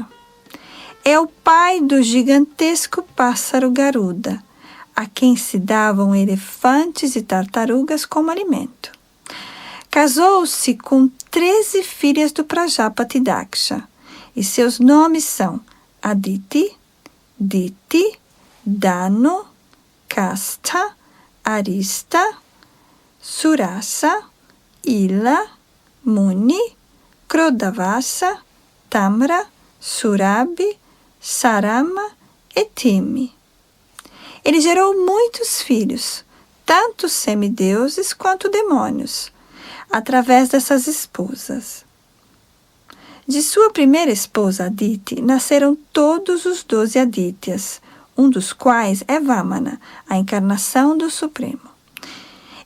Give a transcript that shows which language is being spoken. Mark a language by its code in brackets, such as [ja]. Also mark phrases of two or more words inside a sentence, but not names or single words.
[pt] É o pai do gigantesco pássaro Garuda, a quem se davam elefantes e tartarugas como alimento. Casou-se com 13 filhas do Prajapati Daksha, e seus nomes são Aditi, Diti, Danu, Kastha, Arista, Surasa, Ila, Muni, Krodavasa, Tamra, Surabhi, Sarama e Timi. Ele gerou muitos filhos, tanto semideuses quanto demônios, através dessas esposas. De sua primeira esposa, Aditi, nasceram todos os 12 Adityas, um dos quais é Vamana, a encarnação do Supremo.